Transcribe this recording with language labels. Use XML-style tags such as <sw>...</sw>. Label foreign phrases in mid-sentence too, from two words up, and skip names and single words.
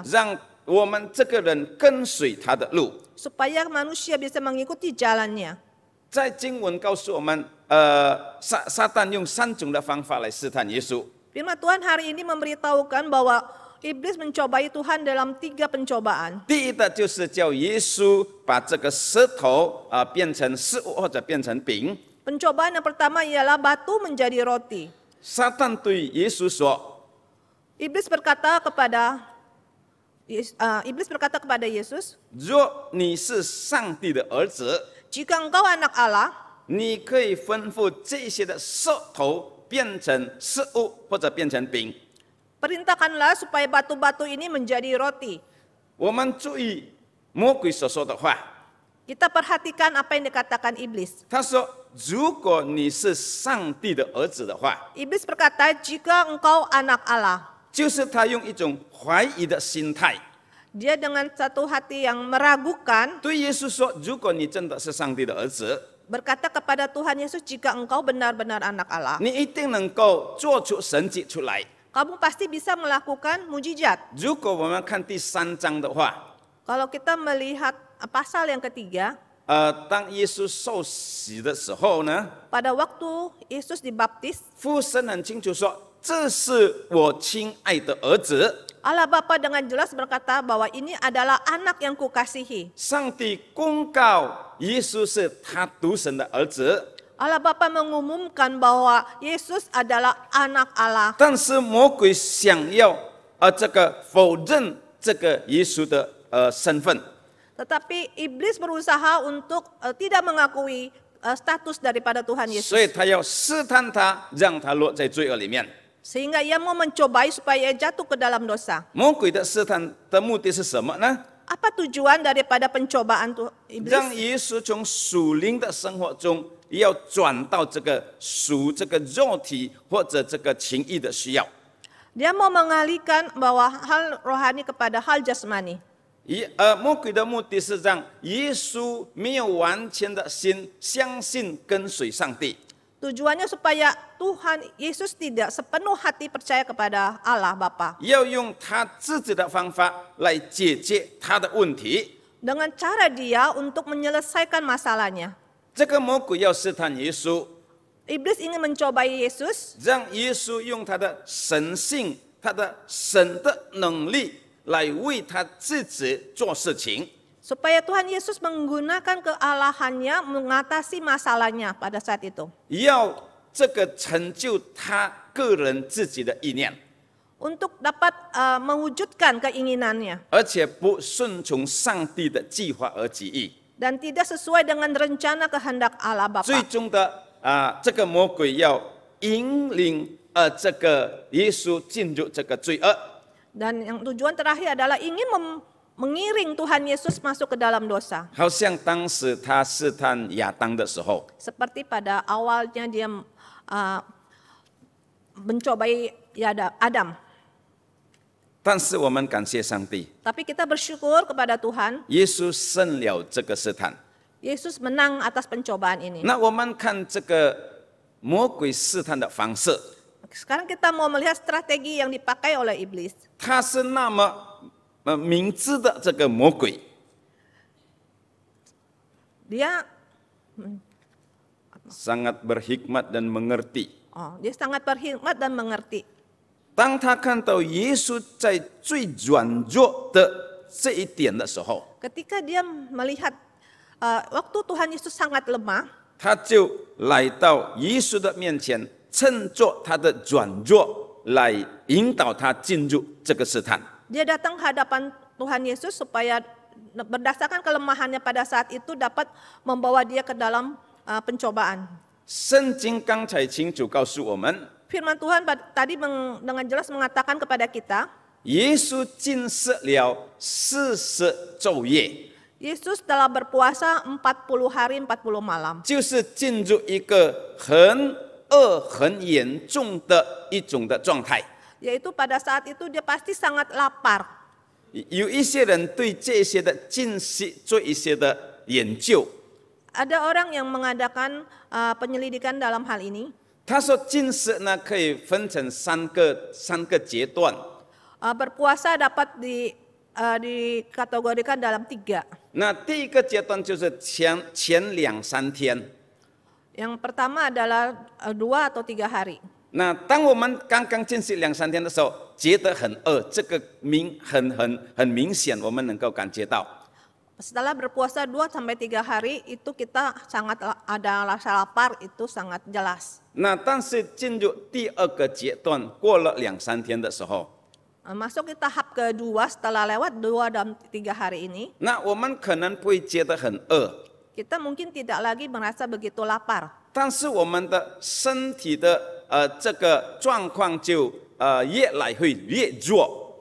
<zh>让我们这个人跟随他的路。</zh> <id>supaya manusia bisa mengikuti jalannya.</id> <zh>在经文告诉我们，撒旦用3种的方法来试探耶稣。</zh> <id>Firman Tuhan hari ini memberitahukan bahwa iblis mencobai Tuhan dalam 3 pencobaan.</id> <zh>第一的就是叫耶稣把这个石头变成食物或者变成饼。</zh> <id>Pencobaan yang pertama ialah batu menjadi roti.</id> <zh>撒旦对耶稣说</zh> <id>Iblis berkata kepada Yesus,</id> <zh>若你是上帝的儿子，</zh> <id>jika engkau anak Allah,</id> <zh>你可以吩咐这些的石头变成食物或者变成饼。</zh> <id>perintahkanlah supaya batu-batu ini menjadi roti.</id> <zh>我们注意魔鬼所说的话，</zh> <id>Kita perhatikan apa yang dikatakan iblis.</id> <zh>他说：“如果你是上帝的儿子的话，</zh> <id>Iblis berkata, jika engkau anak Allah.</id> <zh>就是他用一种怀疑的心态</zh> <id>Dia dengan satu hati yang meragukan</id> <zh>对耶稣说：如果你真的是上帝的儿子，</zh> <id>berkata kepada Tuhan Yesus, jika engkau benar-benar anak Allah,</id> <zh>你一定能够做出神迹出来。</zh> <id>kamu pasti bisa melakukan mujizat.</id> <zh>如果我们看第3章的话，</zh> <id>Kalau kita melihat pasal yang ketiga,</id> <zh>当耶稣受洗的时候呢，</zh> <id>pada waktu Yesus dibaptis,</id> <zh>父神很清楚说：这是我亲爱的儿子。</zh> <id>Allah Bapa dengan jelas berkata bahwa ini adalah anak yang kukasihi.</id> <zh>上帝公告耶稣是他独生的儿子，</zh> <id>Allah Bapa mengumumkan bahwa Yesus adalah anak Allah.</id> <zh>但是魔鬼想要这个否认这个耶稣的身份，</zh> <id>Tetapi iblis berusaha untuk tidak mengakui status daripada Tuhan</id> <zh>所以</zh> <id>Yesus.</id> <zh>他要试探他，让他落在罪恶里面。</zh> <id>Sehingga ia mau mencobai supaya ia jatuh ke dalam dosa.</id> <zh>魔鬼的试探的目的是什么呢？</zh> <id>Apa tujuan daripada pencobaan iblis?</id> <zh>让耶稣从属灵的生活中要转到这个肉体或者这个情欲的需要。</zh> <id>Dia mau mengalihkan bahwa hal rohani kepada hal jasmani.</id> <zh>魔鬼的目的是让耶稣没有完全的心相信跟随上帝。</zh> <id>Tujuannya supaya Tuhan Yesus tidak sepenuh hati percaya kepada Allah Bapa.</id> <zh>要用他自己的方法来解决他的问题。</zh> <id>Dengan cara dia untuk menyelesaikan masalahnya.</id> <zh>这个魔鬼要试探耶稣，</zh> <id>Iblis ingin mencobai Yesus</id> <zh>让耶稣用他的神性、他的神的能力来为他自己做事情。</zh> <id>supaya Tuhan Yesus menggunakan kealahannya mengatasi masalahnya pada saat itu.</id> <zh>要这个成就他个人自己的意念，</zh> <id>Untuk dapat mewujudkan keinginannya</id> <zh>而且不顺从上帝的计划和旨意。</zh> <id>dan tidak sesuai dengan rencana kehendak Allah</id> <zh>最</zh> <id>Bapa.</id> <zh>终的这个魔鬼要引领这个耶稣进入这个罪恶。</zh> <id>Dan yang tujuan terakhir adalah ingin mengiring Tuhan Yesus masuk ke dalam dosa.</id> <zh>好像当时他试探亚当的时候，</zh> <id>Seperti pada awalnya dia mencobai Adam.</id> <zh>但是我们感谢上帝，</zh> <id>Tapi kita bersyukur kepada Tuhan,</id> <zh>耶稣胜了这个试探。</zh> <id>Yesus menang atas pencobaan ini.</id> <zh>那我们看这个魔鬼试探的方式，</zh> <id>Sekarang kita mau melihat strategi yang dipakai oleh iblis.</id> <zh>他是那么明知的这个魔鬼，</zh> <id>Dia sangat berhikmat dan mengerti。 dia sangat berhikmat dan mengerti.</id> <zh>当他看到耶稣在最软弱的这一点的时候，</zh> <id>Ketika dia melihat waktu Tuhan Yesus sangat lemah,</id> <zh>他就来到耶稣的面前，趁着他的软弱来引导他进入这个试探。</zh> <id>dia datang ke hadapan Tuhan Yesus supaya berdasarkan kelemahannya pada saat itu dapat membawa dia ke dalam pencobaan.</id> <zh>圣经刚才清楚告诉我们，</zh> <id>Firman Tuhan tadi dengan jelas mengatakan kepada kita,</id> <zh>耶稣禁食了40昼夜，</zh> <id>Yesus telah berpuasa 40 hari 40 malam.</id> <zh>就是进入一个很饿、很严重的一种的状态。</zh> <id>Yaitu pada saat itu dia pasti sangat lapar.</id> <zh>有一些人对这些的禁食做一些的研究，</zh> <id>Ada orang yang mengadakan penyelidikan dalam hal ini.</id> <zh>他说禁食呢可以分成三个阶段。</zh> <id>Berpuasa dapat dikategorikan dalam 3.</id> <zh>那第一个阶段就是前2-3天，</zh> <id>Yang pertama adalah 2 atau 3 hari.</id> <zh>那当我们刚刚进食2-3天的时候，觉得很饿，这个很明显，我们能够感觉到。</zh> <id>Setelah berpuasa 2-3 hari itu kita sangat ada rasa lapar, itu sangat jelas.</id> <zh>那但是进入第2个阶段，过了2-3天的时候，</zh> <id>Masuk ke tahap kedua setelah lewat 2 dan 3 hari ini,</id> <zh>那我们可能不会觉得很饿，</zh> <id>kita mungkin tidak lagi merasa begitu lapar.</id> <zh>但是我们的身体的这个状况就越来会越弱，</zh>